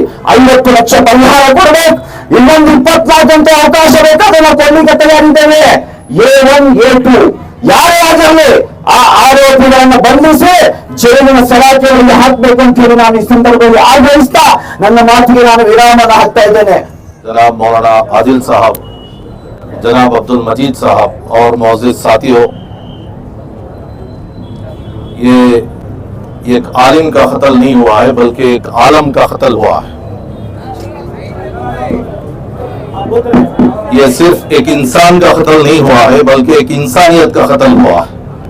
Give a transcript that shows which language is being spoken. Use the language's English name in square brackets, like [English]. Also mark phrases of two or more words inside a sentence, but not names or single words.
[Kannada] 50 ಲಕ್ಷ ಪರಿಹಾರ ಕೊಡಬೇಕು. ಇನ್ನೊಂದು 24 ಗಂಟೆ ಅವಕಾಶ ಬೇಕು, ಅದನ್ನು ಕೊಡ್ಲಿಕ್ಕೆ ತಯಾರಿದ್ದೇವೆ. A1 A2 ಯಾರೇ ಆಗಿರಲಿ ಆ ಆರೋಪಿಗಳನ್ನು ಬಂಧಿಸಿ ಜೈಲಿನ ಸಲಾಖೆಯಲ್ಲಿ ಹಾಕಬೇಕು ಅಂತ ಹೇಳಿ ನಾನು ಈ ಸಂದರ್ಭದಲ್ಲಿ ಆಗ್ರಹಿಸ್ತಾ ನನ್ನ ಮಾತಿಗೆ ನಾನು ವಿರಾಮನ ಹಾಕ್ತಾ ಇದ್ದೇನೆ. [Hindi] जनाब मौलाना आदिल साहब, जनाब अब्दुल मजीद साहब और मौजूद साथियों, ये एक आलिम का कत्ल नहीं हुआ है बल्कि एक आलम का कत्ल हुआ है। ये सिर्फ एक इंसान का कत्ल नहीं हुआ है बल्कि एक इंसानियत का कत्ल हुआ है।